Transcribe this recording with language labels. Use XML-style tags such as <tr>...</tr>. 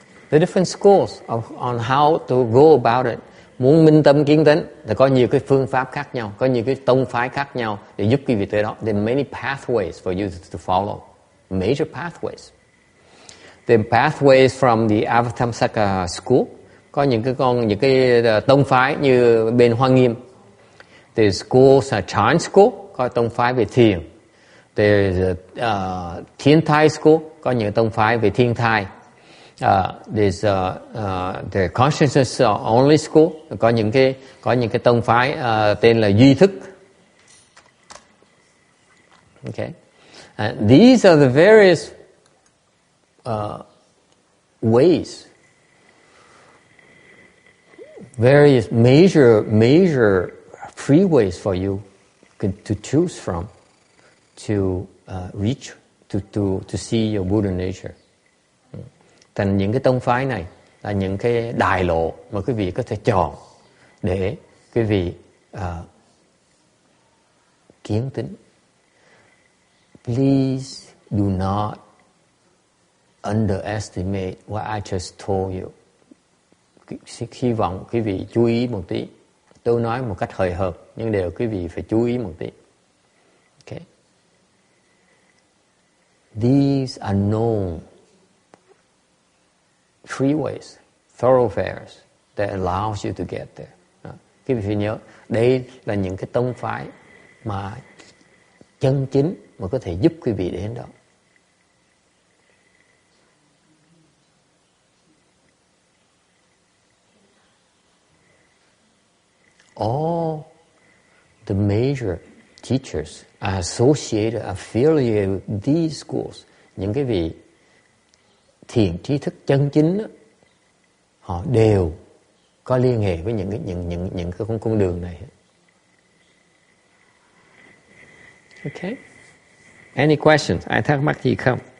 <en>The different schools on how to go about it.</en> <vi>Muốn minh tâm kiến tánh thì có nhiều cái phương pháp khác nhau, có nhiều cái tông phái khác nhau để giúp quý vị tới đó.</vi> <en>There are many pathways for you to follow. Major pathways. The pathways from the Avatamsaka school.</en> <vi>Có những cái tông phái như bên Hoa Nghiêm.</vi> <en>There's schools, Chan school,</en> <vi>có tông phái về thiền.</vi> <en>There's Thiên Thai school,</en> <vi>có những tông phái về thiên thai.</vi> <en>There's the consciousness only school,</en> <vi>có những cái tông phái tên là duy thức.</vi> <en>Okay, these are the various ways, various major freeways for you to choose from to reach to see your Buddha nature.</en> <vi>Thành những cái tông phái này là những cái đại lộ mà quý vị có thể chọn để quý vị kiến tính.</vi> <en>Please do not underestimate what I just told you.</en> <vi>Hy vọng quý vị chú ý một tí. Tôi nói một cách hời hợt, nhưng đều quý vị phải chú ý một tí.</vi> <en>Okay. These are known freeways, thoroughfares that allows you to get there.</en> <vi>Quý vị phải nhớ, đây là những cái tông phái mà chân chính mà có thể giúp quý vị đến đó.</vi> <en>All the major teachers are associated, affiliated with these schools.</en> <vi>Những cái vị thiền trí thức chân chính đó, họ đều có liên hệ với những cái con đường này.</vi> <en>Okay. Any questions?</en> <vi>Ai thắc mắc gì không?</vi>